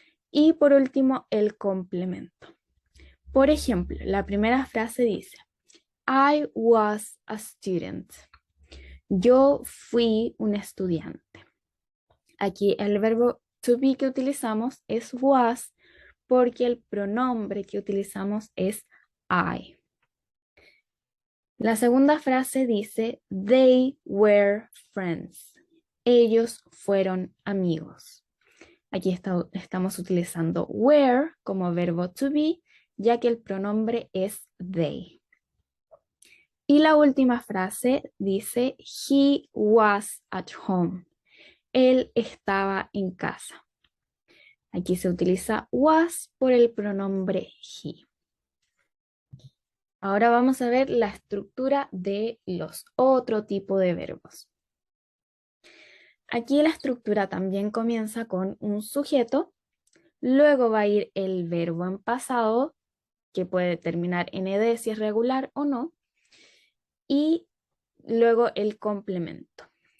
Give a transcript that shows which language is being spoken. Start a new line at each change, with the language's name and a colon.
Spanish: Y por último, el complemento. Por ejemplo, la primera frase dice,
English: I was a student.
Spanish: Yo fui un estudiante. Aquí el verbo to be que utilizamos es was porque el pronombre que utilizamos es I. La segunda frase dice,
English: they were friends.
Spanish: Ellos fueron amigos. Aquí estamos utilizando were como verbo to be, ya que el pronombre es they. Y la última frase dice,
English: he was at home.
Spanish: Él estaba en casa. Aquí se utiliza was por el pronombre he. Ahora vamos a ver la estructura de los otro tipo de verbos. Aquí la estructura también comienza con un sujeto, luego va a ir el verbo en pasado, que puede terminar en ed si es regular o no, y luego el complemento.